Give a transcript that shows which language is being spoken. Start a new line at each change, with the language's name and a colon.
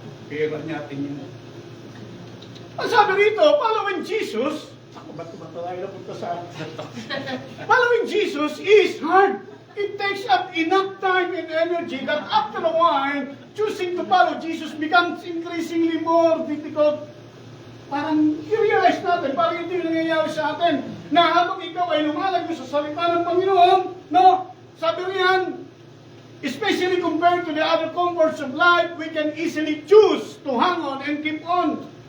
Filipino: Pera natin yun. Ang sabi rito, following Jesus, ako ba't tayo napunta sa
English: following Jesus is hard. It takes up enough time and energy that after a while, choosing to follow Jesus becomes increasingly more difficult.
Filipino: Parang i-realize natin, parang hindi nangyayari sa atin, na habang ikaw ay lumalago sa salita ng Panginoon, no? Sabi riyan,
English: especially compared to the other comforts of life, we can easily choose to hang on and keep on.